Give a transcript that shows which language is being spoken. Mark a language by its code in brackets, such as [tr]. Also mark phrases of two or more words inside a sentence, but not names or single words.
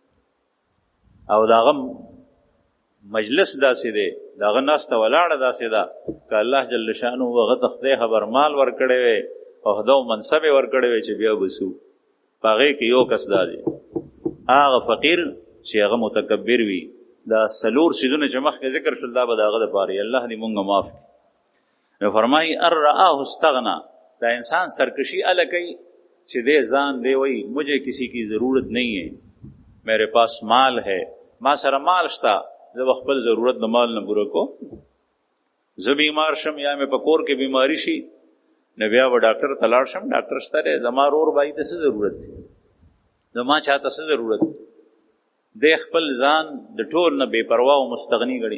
[ps] او داغه مجلس داسې دی، داغه ناسته ولاړه داسې ده که [ar] الله جل شانه [ps] هغه ته خدای خبر مال ورکړی وی، عہده او منصب یې ورکړی وی چې بیا بسو په هغې کې یو کس دا دی هغه فقیر چې هغه متکبر وي. دا څلور څیزونه چې مخکې ذکر شول دا به د هغه دپاره الله دې مونږ معاف کړي. نو فرمایي [ar] ان رآه استغنا، [ps] دا انسان سرکشي اله کوي چې دې ځان دی وایي [ur] مجھے کسی کی ضرورت نہیں ہے، میرے پاس مال ہے، [ps] ما سره مال شته، زه به خپل ضرورت د مال نه پوره کو. زه بیمار شم یا مې په کور کې بیماری شي نو بیا به ډاکټر ته لاړ شم، ډاکټر شته دی، زما رور بھائی ته څه ضرورت دی، زما چاته څه ضرورت دی. دی خپل ځان د ټول نه بې پروا او مستغني ګڼي.